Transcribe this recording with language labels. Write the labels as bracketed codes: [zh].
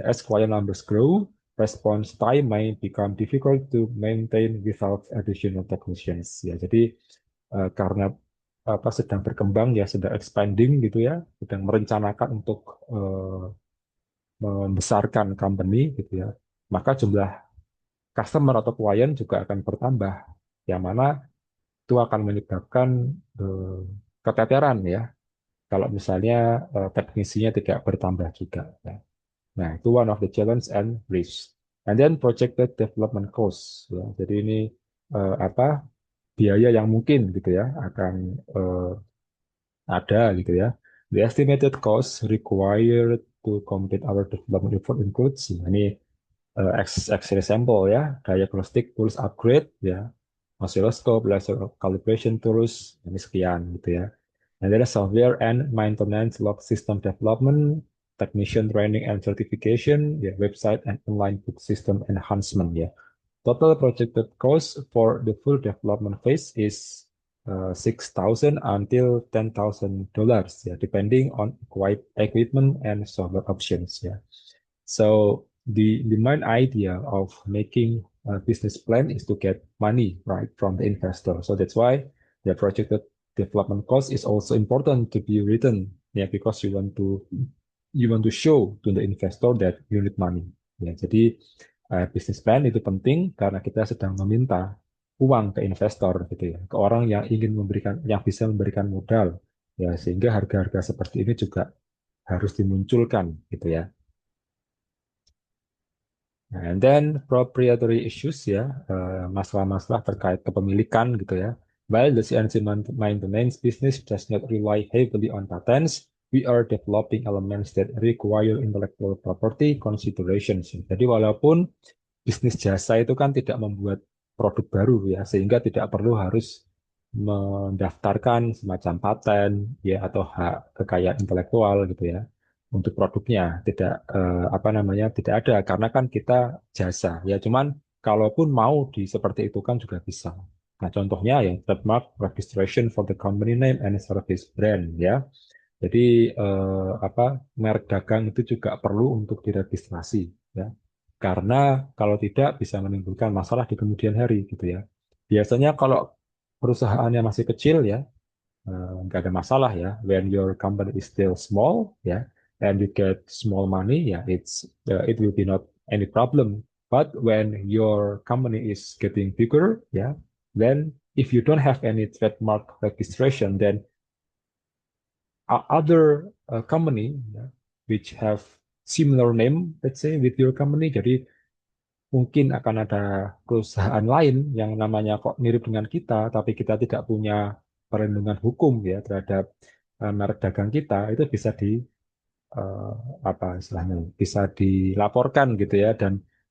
[en] As client numbers grow, response time may become difficult to maintain without additional technicians. [id] Ya, jadi karena apa sedang berkembang ya, sedang expanding gitu ya, sedang merencanakan untuk membesarkan company gitu ya, maka jumlah customer atau klien juga akan bertambah, yang mana itu akan menyebabkan eh, keteteran ya, kalau misalnya teknisinya tidak bertambah juga. [en] Ya. Nah, itu one of the challenge and risk. And then projected development cost. Ya. [id] Jadi ini apa biaya yang mungkin gitu ya akan ada gitu ya. [en] The estimated cost required to complete our development effort includes ini example ya, diagnostic tools upgrade ya, oscilloscope, laser calibration tools, [id] ini sekian gitu ya. [en] And then software and maintenance log system development, technician training and certification, ya, website and online book system enhancement ya. Total projected cost for the full development phase is 6,000 until $10,000 yeah, depending on equipment and software options. Yeah. So the main idea of making a business plan is to get money right from the investor. So that's why the projected development cost is also important to be written. Yeah, because you want to show to the investor that you need money. [id] Ya, jadi bisnis plan itu penting karena kita sedang meminta uang ke investor gitu ya, ke orang yang ingin memberikan, yang bisa memberikan modal. Ya, sehingga harga-harga seperti ini juga harus dimunculkan gitu ya. Nah, [en] and then proprietary issues [id] ya, masalah-masalah terkait kepemilikan gitu ya. [en] While the CNC maintenance business does not rely heavily on patents, we are developing elements that require intellectual property considerations. [id] Jadi walaupun bisnis jasa itu kan tidak membuat produk baru ya, sehingga tidak perlu harus mendaftarkan semacam paten ya atau hak kekayaan intelektual gitu ya untuk produknya. Tidak apa namanya, tidak ada karena kan kita jasa ya. Cuman kalaupun mau di seperti itu kan juga bisa. Nah, contohnya ya [en] trademark registration for the company name and service brand [id] ya. Jadi apa merek dagang itu juga perlu untuk diregistrasi ya. Karena kalau tidak bisa menimbulkan masalah di kemudian hari gitu ya. Biasanya kalau perusahaannya masih kecil ya, nggak ada masalah ya. [en] When your company is still small ya, and you get small money ya, it will be not any problem. But when your company is getting bigger ya, then if you don't have any trademark registration, then other company yeah, which have similar name, let's say, with your company. [id] Jadi mungkin akan ada perusahaan lain yang namanya kok mirip dengan kita, tapi kita tidak punya perlindungan hukum ya terhadap merek dagang kita, itu bisa eh, apa istilahnya, bisa dilaporkan gitu ya, dan